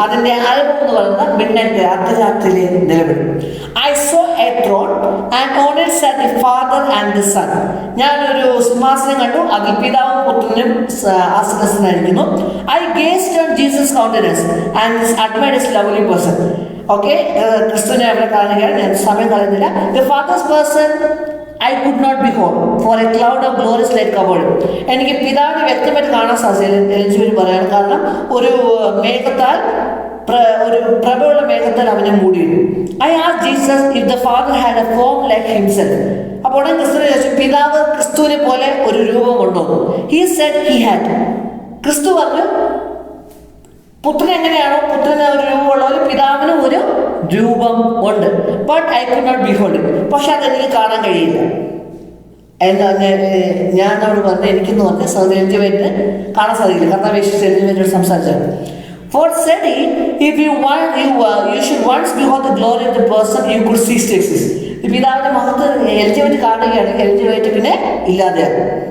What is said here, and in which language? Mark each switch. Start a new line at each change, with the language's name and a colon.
Malayalam: അതിന്റെ ആരംഭം എന്ന് പറയുന്നത് മിഡ്നൈറ്റ്, അർദ്ധരാത്രിയിലെ നിലവിളി.
English: I saw a throne and on it sat the Father and the Son.
Malayalam: ഞാനൊരു സിംഹാസനം കണ്ടു, അതിൽ പിതാവും പുത്രനും ആസനസ്ഥനായിരിക്കുന്നു.
English: I gazed on Jesus' countenance and admired his lovely person.
Malayalam: Okay, ക്രിസ്തുവിനെ അവിടെ കാണുകയാണ്. ഞാൻ സമയം കളയുന്നില്ല.
English: The Father's person I could not behold, for a cloud of glorious light covered him.
Malayalam: എനിക്ക് പിതാവിനെ വ്യക്തമായിട്ട് കാണാൻ സാധിച്ചില്ല. എലിജബത്ത് പറയാണ്, കാരണം ഒരു മേഘത്താൽ, ഒരു പ്രഭയുള്ള മേഘത്താൽ അവനെ മൂടിയിരുന്നു.
English: I asked Jesus if the Father had a form like himself.
Malayalam: അപ്പോൾ ക്രിസ്തുവിനെ ചോദിച്ചു, പിതാവ് ക്രിസ്തുവിനെ പോലെ ഒരു രൂപമുണ്ടോ?
English: He said he had.
Malayalam: ക്രിസ്തു പറഞ്ഞു, പുത്രൻ എങ്ങനെയാണോ പുത്രന് ഒരു രൂപമുള്ള ഒരു പിതാവിന് ഒരു രൂപം ഉണ്ട്.
English: But I could not behold it.
Malayalam: പക്ഷെ അതെനിക്ക് കാണാൻ കഴിയില്ല. എന്താ ഞാൻ അവിടെ പറഞ്ഞത്, എനിക്കെന്ന് പറഞ്ഞ സഹോദരി എലിജബത്തിന് കാണാൻ സാധിക്കില്ല. കർത്താവ് എലിജബത്തിനോട് സംസാരിച്ചത്.
English: For said he, if you should once behold the glory of the person you could cease to exist.
Malayalam: പിതാവിന്റെ മഹത്വം എലിജബത്ത് കാണുകയാണെങ്കിൽ എലിജബത്ത് പിന്നെ ഇല്ലാതെയാകും.